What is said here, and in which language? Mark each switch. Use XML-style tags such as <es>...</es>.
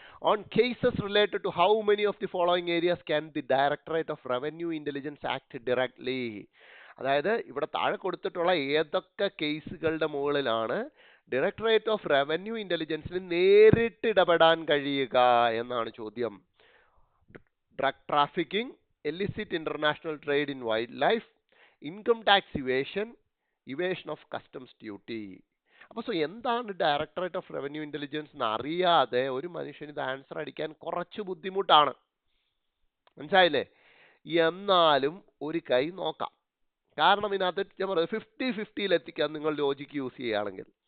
<en>On cases related to how many of the following areas can the directorate of revenue intelligence act directly.</en> <ml>അതായത് ഇവിടെ താഴെ കൊടുത്തിട്ടുള്ള ഏതൊക്കെ കേസുകളുടെ മുകളിലാണ് ഡയറക്ടറേറ്റ് ഓഫ് റവന്യൂ ഇന്റലിജൻസിന് നേരിട്ട് ഇടപെടാൻ കഴിയുക എന്നാണ് ചോദ്യം.</ml> <en>Drug trafficking, illicit international trade in wildlife, income tax evasion, evasion of customs duty.</en> <ml>അപ്പോൾ എന്താണ് ഡയറക്ടറേറ്റ് ഓഫ് റവന്യൂ ഇന്റലിജൻസ് എന്ന് അറിയാതെ ഒരു മനുഷ്യന് ഇത് ആൻസർ അടിക്കാൻ കുറച്ച് ബുദ്ധിമുട്ടാണ്. മനസ്സിലായില്ലേ? എന്നാലും ഒരു കൈ നോക്കാം. കാരണം ഇതിനകത്ത് ഞാൻ പറയുന്നത് 50-50 എത്തിക്കാൻ നിങ്ങൾ ലോജിക്ക് യൂസ് ചെയ്യുകയാണെങ്കിൽ.</ml>